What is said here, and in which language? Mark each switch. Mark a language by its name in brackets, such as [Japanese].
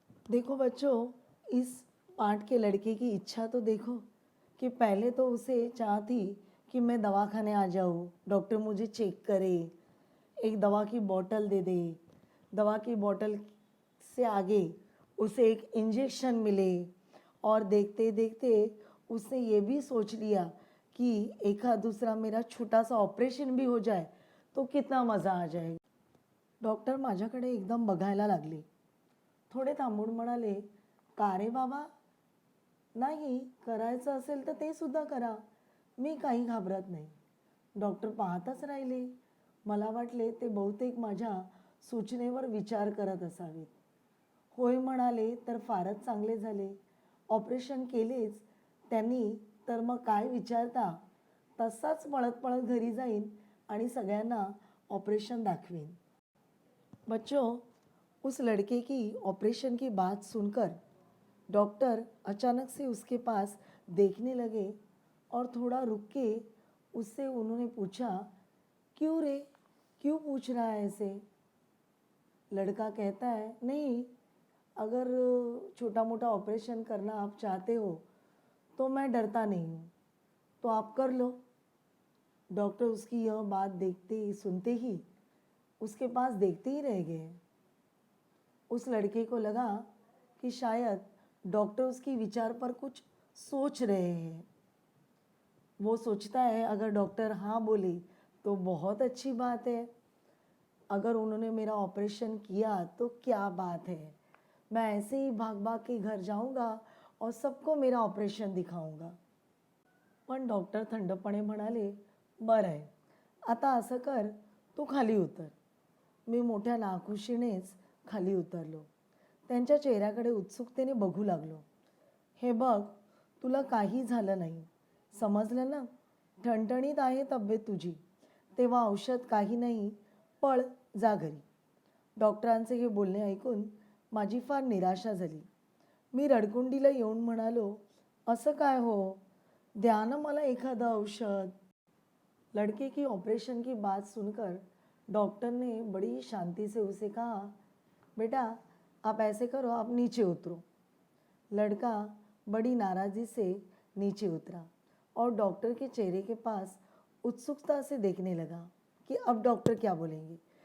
[Hindi] देखो बच्चों, इस पाठ के लड़के की इच्छा तो देखो कि पहले तो उसे चाह थी कि मैं दवाखाने आ जाऊँ, डॉक्टर मुझे चेक करे, एक दवा की बोतल दे दे, दवा की बोतल से आगे उसे एक इंजेक्शन मिले और देखते देखते उसने ये भी सोच लिया कि एका दूसरा मेरा छोटा सा ऑपरेशन भी हो जाए तो कितना मज़ा आ जाएगा. [Marathi] डॉक्टर माझ्याकडे एकदम बघायला लागले. थोडे थांबून म्हणाले, का रे बाबा, नाही करायचं असेल तर ते सुद्धा करा, मी काही घाबरत नाही. डॉक्टर पाहतच राहिले. मला वाटले ते बहुतेक माझ्या सूचनेवर विचार करत असावेत. होय म्हणाले तर फारच चांगले झाले. ऑपरेशन केलेच त्यांनी तर मग काय विचारता, तसाच पळत पळत घरी जाईन आणि सगळ्यांना ऑपरेशन दाखवेन. [Hindi] बच्चों, उस लड़के की ऑपरेशन की बात सुनकर डॉक्टर अचानक से उसके पास देखने लगे और थोड़ा रुक के उससे उन्होंने पूछा, क्यों रे, क्यों पूछ रहा है ऐसे? लड़का कहता है, नहीं, अगर छोटा मोटा ऑपरेशन करना आप चाहते हो तो मैं डरता नहीं हूँ, तो आप कर लो. डॉक्टर उसकी यह बात सुनते ही उसके पास देखते ही रह गए. उस लड़के को लगा कि शायद डॉक्टर उसकी विचार पर कुछ सोच रहे हैं. वो सोचता है अगर डॉक्टर हाँ बोले तो बहुत अच्छी बात है, अगर उन्होंने मेरा ऑपरेशन किया तो क्या बात है, मैं ऐसे ही भाग भाग के घर जाऊंगा और सबको मेरा ऑपरेशन दिखाऊंगा. [Marathi] पण डॉक्टर थंडपणे म्हणाले, बरं आहे, आता असं कर, तू खाली उतर. मी मोठ्या नाखुशीनेच खाली उतरलो. त्यांच्या चेहऱ्याकडे उत्सुकतेने बघू लागलो. हे बघ, तुला काही झालं नाही, समजलं ना? ठणठणीत आहे तब्येत तुझी, तेव्हा औषध काही नाही, पळ जा घरी. डॉक्टरांचे हे बोलणे ऐकून माझी फार निराशा झाली. मी रडकुंडीला येऊन म्हणालो, असं काय हो, द्या ना मला एखादं औषध. [Hindi] लड़के की ऑपरेशन की बात सुनकर डॉक्टर ने बड़ी शांति से उसे कहा, बेटा आप ऐसे करो, आप नीचे उतरो। लड़का बड़ी नाराज़ी से नीचे उतरा और डॉक्टर के चेहरे के पास उत्सुकता से देखने लगा कि अब डॉक्टर क्या बोलेंगे।